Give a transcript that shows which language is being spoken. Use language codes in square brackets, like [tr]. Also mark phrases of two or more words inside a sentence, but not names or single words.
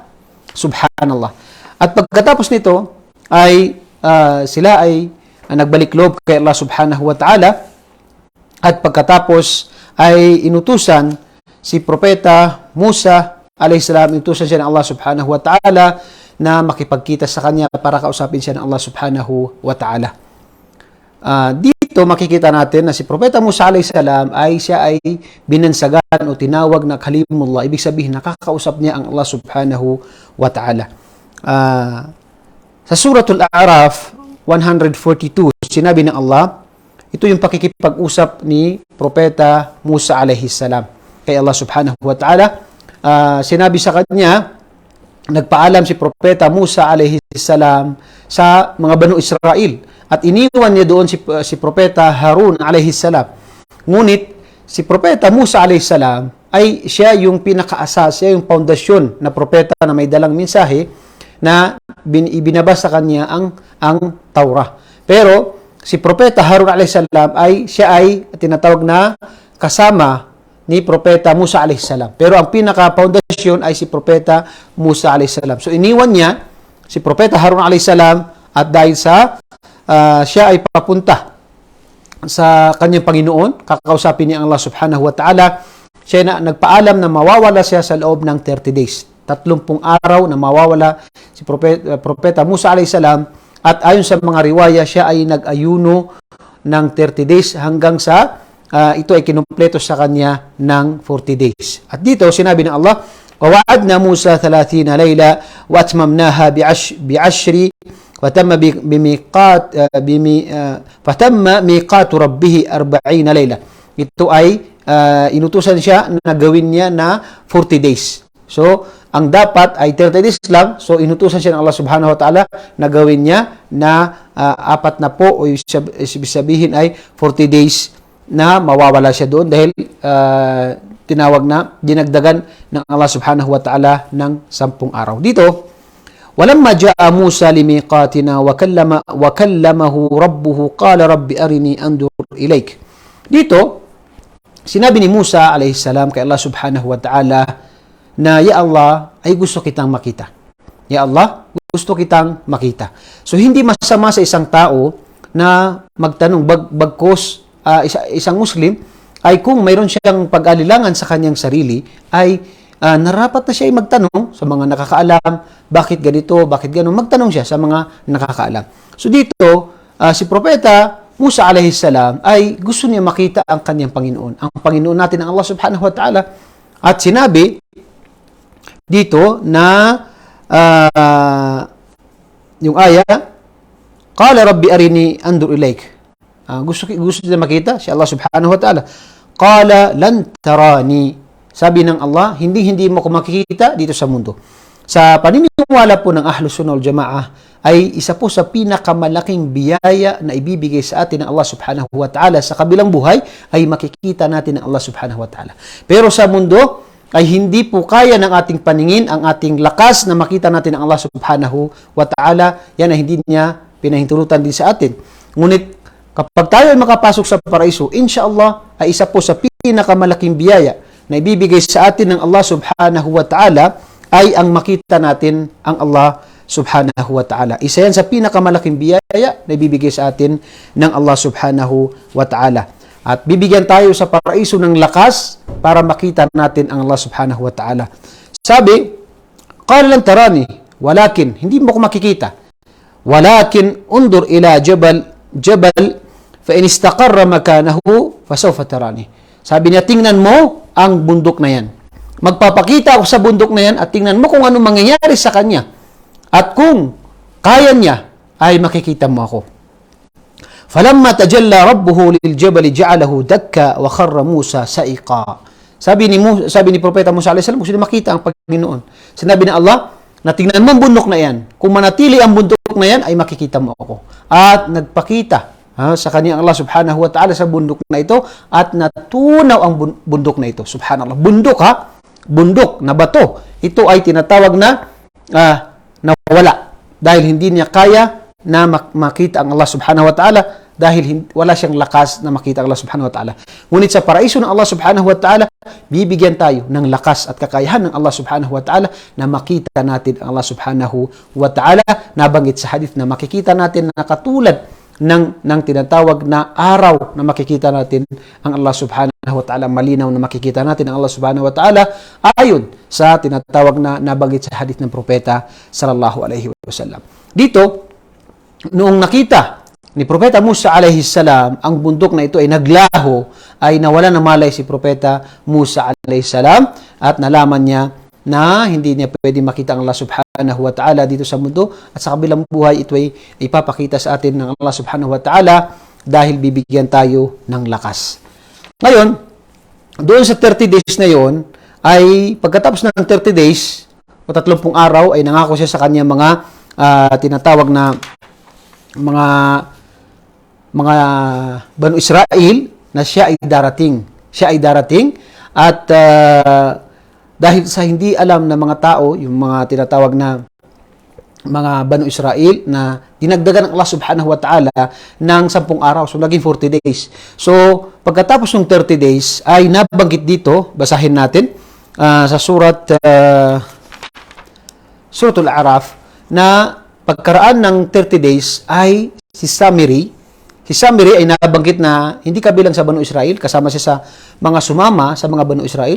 [tl] Subhanallah. At pagkatapos nito ay sila ay nagbalik loob kay [ar] الله سبحانه وتعالى, [tl] at pagkatapos ay inutusan si Propeta Musa [ar] عليه السلام, [tl] inutusan siya ng [ar] الله سبحانه وتعالى [tl] na makipagkita sa kanya para kausapin siya ng [ar] الله سبحانه وتعالى. [tl] Dito makikita natin na si Propeta Musa [ar] عليه السلام [tl] ay siya ay binansagan o tinawag na Kalimullah. Ibig sabihin, nakakausap niya ang [ar] الله سبحانه وتعالى. [tl] Sa Suratul A'raf 142, sinabi ng Allah, ito yung pakikipag-usap ni Propeta Musa [ar] عليه السلام [tl] kay [ar] الله سبحانه وتعالى. [tl] Sinabi sa kanya, nagpaalam si Propeta Musa [ar] عليه السلام [tl] sa mga Banu Israel at iniwan niya doon si Propeta Harun [ar] عليه السلام. [tl] Ngunit si Propeta Musa [ar] عليه السلام [tl] ay siya yung pinakaasas, siya yung foundation na propeta na may dalang mensahe na ibinabasa sa kanya ang Taurah. Pero si Propeta Harun [ar] عليه السلام [tl] siya ay tinatawag na kasama ni Propeta Musa [ar] عليه السلام. [tl] Pero ang pinaka-foundation ay si Propeta Musa [ar] عليه السلام. [tl] So iniwan niya si Propeta Harun [ar] عليه السلام, [tl] at dahil sa siya ay papunta sa kanyang Panginoon, kakausapin niya ang [ar] الله سبحانه وتعالى, [tl] siya na nagpaalam na mawawala siya sa loob ng 30 days. 30 araw na mawawala si Propeta Musa [ar] عليه السلام, [tl] at ayon sa mga riwaya, siya ay nag-ayuno ng 30 days hanggang sa ito ay kinumpleto sa kanya ng 40 days. At dito sinabi ng Allah, [ar] وَوَعَدْنَا مُوسَى 30 لَيْلًا وَأَتْمَمْنَاهَا بِعَشْرِ وَتَمَّ مِيقَاتُ رَبِّهِ 40 لَيْلًا. [tl] Ito ay inutusan siya na gawin niya na 40 days. So, ang dapat ay 30 days lang. So, inutusan siya ng [ar] الله سبحانه وتعالى [tl] na gawin niya na 4 na po, o sabihin ay 40 days na mawawala siya doon dahil tinawag na, dinagdagan ng [ar] الله سبحانه وتعالى [tl] ng 10 araw. Dito, [ar] ولما جاء موسى لميقاتنا وكلمه ربه قال رب أرني أنظر إليك. [tl] Dito, sinabi ni Musa [ar] عليه السلام [tl] kay [ar] الله سبحانه وتعالى [tl] na, [ar] يا الله, [tl] ay gusto kitang makita. [ar] يا الله, [tl] gusto kitang makita. So, hindi masama sa isang tao na magtanong, bagkos isang Muslim, ay kung mayroon siyang pag-alilangan sa kanyang sarili, ay narapat na siya ay magtanong sa mga nakakaalam, bakit ganito, bakit gano'n, magtanong siya sa mga nakakaalam. So, dito, si Propeta Musa [ar] عليه السلام [tl] ay gusto niya makita ang kanyang Panginoon. Ang Panginoon natin, ang [ar] الله سبحانه وتعالى. [tl] At sinabi dito na yung aya, [ar] قال رب أرني أنظر إليك. [tl] Gusto niya makita si [ar] الله سبحانه وتعالى. قال لن تراني. [tl] Sabi ng Allah, hindi mo ko makikita dito sa mundo. Sa paniniwala po ng [ar] أهل السنة والجماعة, [tl] ay isa po sa pinakamalaking biyaya na ibibigay sa atin ng [ar] الله سبحانه وتعالى [tl] sa kabilang buhay, ay makikita natin ng [ar] الله سبحانه وتعالى. [tl] Pero sa mundo, ay hindi po kaya ng ating paningin, ang ating lakas na makita natin ang [ar] الله سبحانه وتعالى. [tl] Yan ay hindi niya pinahintulutan din sa atin. Ngunit kapag tayo ay makapasok sa paraiso, insyaAllah ay isa po sa pinakamalaking biyaya na ibibigay sa atin ng [ar] الله سبحانه وتعالى [tl] ay ang makita natin ang [ar] الله سبحانه وتعالى. [tl] Isa yan sa pinakamalaking biyaya na ibibigay sa atin ng [ar] الله سبحانه وتعالى. [tl] At bibigyan tayo sa paraiso ng lakas para makita natin ang [ar] الله سبحانه وتعالى. Sabi, قال لن تراني ولكن, [tl] hindi mo ko makikita. [ar] ولكن انظر إلى الجبل فإن استقر مكانه فسوف تراني. [tl] Sabi niya, tingnan mo ang bundok na yan. Magpapakita ako sa bundok na yan at tingnan mo kung ano mangyayari sa kanya. At kung kaya niya, ay makikita mo ako. [ar] فلما تجلى ربه للجبل جعله دكا وخر موسى صعقا. [tl] Sabi ni Propeta Musa [ar] عليه السلام, [tl] gusto niya makita ang Panginoon. Sinabi ni Allah, na tingnan mo ang bundok na yan. Kung manatili ang bundok na yan, ay makikita mo ako. At nagpakita sa kanya [ar] الله سبحانه وتعالى [tl] sa bundok na ito at natunaw ang bundok na ito. Subhanallah. Bundok bundok na bato. Ito ay tinatawag na nawala. Dahil hindi niya kaya na makita ang [ar] الله سبحانه وتعالى [tl] dahil wala siyang lakas na makita ang [ar] الله سبحانه وتعالى. [tl] Ngunit sa paraiso ng [ar] الله سبحانه وتعالى, [tl] bibigyan tayo ng lakas at kakayahan ng [ar] الله سبحانه وتعالى [tl] na makita natin ang [ar] الله سبحانه وتعالى. [tl] Nabanggit sa hadith na makikita natin na katulad ng tinatawag na araw na makikita natin ang [ar] الله سبحانه وتعالى, [tl] malinaw na makikita natin ang [ar] الله سبحانه وتعالى [tl] ayon sa tinatawag na nabanggit sa hadith ng propeta [ar] صلى الله عليه وسلم. [tl] Dito, noong nakita ni Propeta Musa [ar] عليه السلام [tl] ang bundok na ito ay naglaho, ay nawala ng malay si Propeta Musa [ar] عليه السلام [tl] at nalaman niya na hindi niya pwede makita ang [ar] الله سبحانه وتعالى [tl] dito sa mundo at sa kabilang buhay ito ay ipapakita sa atin ng [ar] الله سبحانه وتعالى [tl] dahil bibigyan tayo ng lakas. Ngayon, doon sa 30 days na yon ay pagkatapos ng 30 days o 30 araw ay nangako siya sa kanya mga tinatawag na mga Banu Israel na siya ay darating. Siya ay darating at dahil sa hindi alam ng mga tao, yung mga tinatawag na mga Banu Israel na dinagdagan ng [ar] الله سبحانه وتعالى [tl] ng 10 araw. So, naging 40 days. So, pagkatapos ng 30 days ay nabanggit dito, basahin natin sa Suratul A'raf na pagkaraan ng 30 days ay si Samiri ay nabanggit na hindi kabilang sa Banu Israel, kasama siya sa mga sumama sa mga Banu Israel.